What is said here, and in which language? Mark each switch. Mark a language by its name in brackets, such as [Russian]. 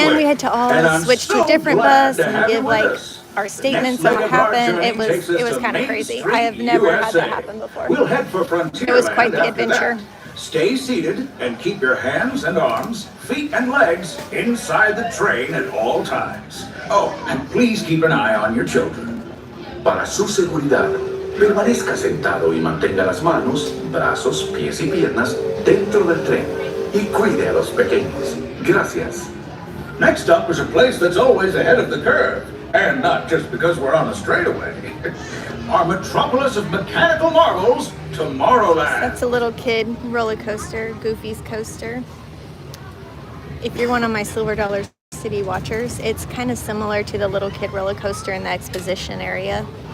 [English] and we had to all switch to a different bus and give like our statements on what happened. It was kind of crazy. I have never had that happen before. We'll head for Frontierland. It was quite the after adventure. that. Stay seated and keep your hands and arms, feet and legs inside the train at all times. Oh, and please keep an eye on your children. [Spanish] Para su seguridad, permanezca sentado y mantenga las manos, brazos, pies y piernas dentro del tren y cuide a los pequeños. Gracias. [English] Next up is a place that's always ahead of the curve, and not just because we're on a straightaway. Our metropolis of mechanical marvels, Tomorrowland. That's a little kid roller coaster, Goofy's coaster. If you're one of my Silver Dollar City watchers, it's kind of similar to the little kid roller coaster in the exposition area.